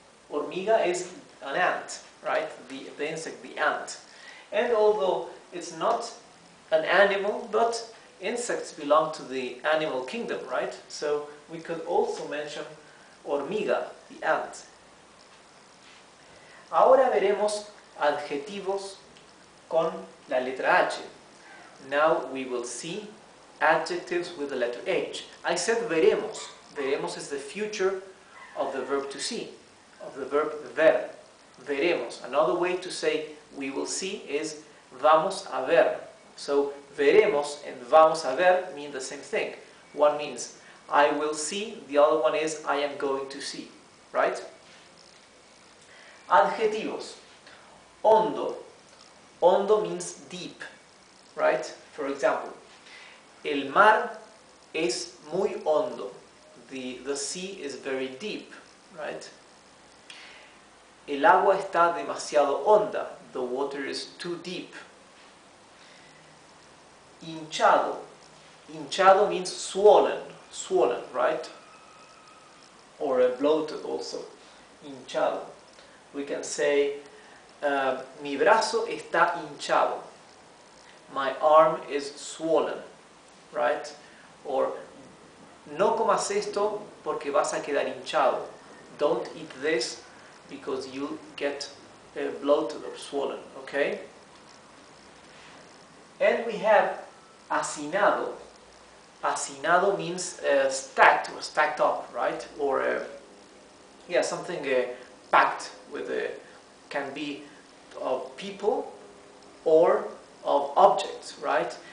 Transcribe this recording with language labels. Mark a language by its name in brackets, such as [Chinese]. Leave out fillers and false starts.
[English] Hormiga is an ant, right? The insect, the ant. And although it's not an animal, but insects belong to the animal kingdom, right? So we could also mention hormiga, the ant. [Spanish] Ahora veremos adjetivos con la letra H. [English] Now we will see adjectives with the letter H. I said veremos. Veremos is the future of the verb to see, of the verb ver. Veremos. Another way to say we will see is vamos a ver. So veremos and vamos a ver mean the same thing. One means I will see, the other one is I am going to see, right? Adjetivos. Hondo. Hondo means deep, right? For example, [Spanish] el mar es muy hondo. [English] The sea is very deep, right? [Spanish] El agua está demasiado honda. [English] The water is too deep. [Spanish] Hinchado. [English] Hinchado means swollen, swollen, right? Or bloated also. Hinchado. We can say, [Spanish] mi brazo está hinchado. [English] My arm is swollen, right? [Spanish] Or, no comas esto porque vas a quedar hinchado. [English] Don't eat this because you'll get bloated or swollen, okay? And we have hacinado. Hacinado means stacked or stacked up, right? Or, yeah, something packed with, can be of people or of objects, right?